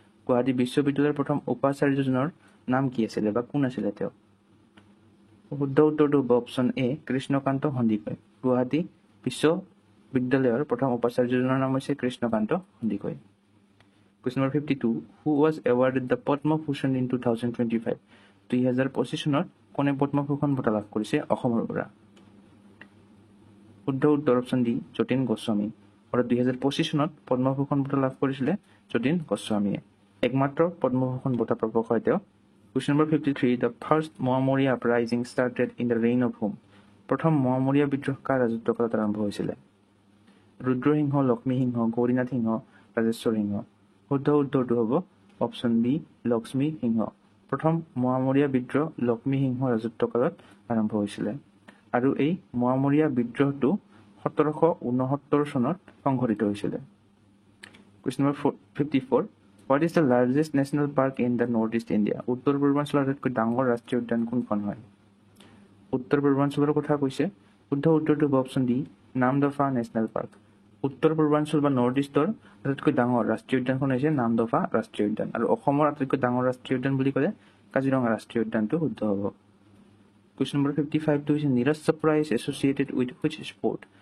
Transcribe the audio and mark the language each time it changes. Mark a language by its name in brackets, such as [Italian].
[Assamese] গুৱাহাটী বিশ্ববিদ্যালয়ৰ প্ৰথম উপাচাৰ্যজনৰ নাম কি আছিল বা কোন আছিল তেওঁ শুদ্ধ উত্তৰটো হ'ব অপশ্যন এ কৃষ্ণকান্ত সন্দিকৈ গুৱাহাটী বিশ্ববিদ্যালয়ৰ প্ৰথম উপাচাৰ্যজনৰ নাম হৈছে Krishnakanta Sandikoi [English] Question number 52 Who was awarded the Padma Bhushan in 2025 [Assamese] 2025 চনত কোনে পদ্মভূষণ বঁটা লাভ কৰিছে অসমৰ পৰা শুদ্ধ উত্তৰ অপশ্যন ডি যতীন গোস্বামী আৰু 2025 চনত পদ্মভূষণ বঁটা লাভ কৰিছিল যতীন গোস্বামীয়ে একমাত্ৰ পদ্মভূষণ বঁটা প্ৰাপক হয় তেওঁ [English] Question number 53. The first Moamoria uprising started in the reign of whom? [Assamese] প্ৰথম মোৱামৰীয়া বিদ্ৰোহ কাৰ ৰাজত্বকালত আৰম্ভ হৈছিল ৰুদ্ৰসিংহ লক্ষ্মী সিংহ গৌৰীনাথ সিংহ ৰাজেশ্বৰ সিংহ শুদ্ধ উত্তৰটো হ'ব অপশ্যন বি লক্ষ্মী সিংহ প্ৰথম মোৱামৰীয়া বিদ্ৰোহ লক্ষ্মী সিংহ ৰাজত্বকালত আৰম্ভ হৈছিল আৰু এই মোৱামৰীয়া বিদ্ৰোহটো 1769 চনত সংঘটিত হৈছিল [English] Question number 54. What is the largest national park in the Northeast India? [Assamese] উত্তৰ পূৰ্বাঞ্চলৰ আটাইতকৈ ডাঙৰ ৰাষ্ট্ৰীয় উদ্যান কোনখন হয় উত্তৰ পূৰ্বাঞ্চলৰ কথা কৈছে শুদ্ধ উত্তৰটো হ'ব option D Namdapha national park উত্তৰ পূৰ্বাঞ্চল বা নৰ্থ ইষ্টৰ আটাইতকৈ ডাঙৰ ৰাষ্ট্ৰীয় উদ্যানখন হৈছে নামদফা ৰাষ্ট্ৰীয় উদ্যান আৰু অসমৰ আটাইতকৈ ডাঙৰ ৰাষ্ট্ৰীয় উদ্যান বুলি ক'লে কাজিৰঙা ৰাষ্ট্ৰীয় উদ্যানটো শুদ্ধ হ'ব [English] Question number 55 [Assamese] টো হৈছে Neeraj Chopra [English] is associated with which sport?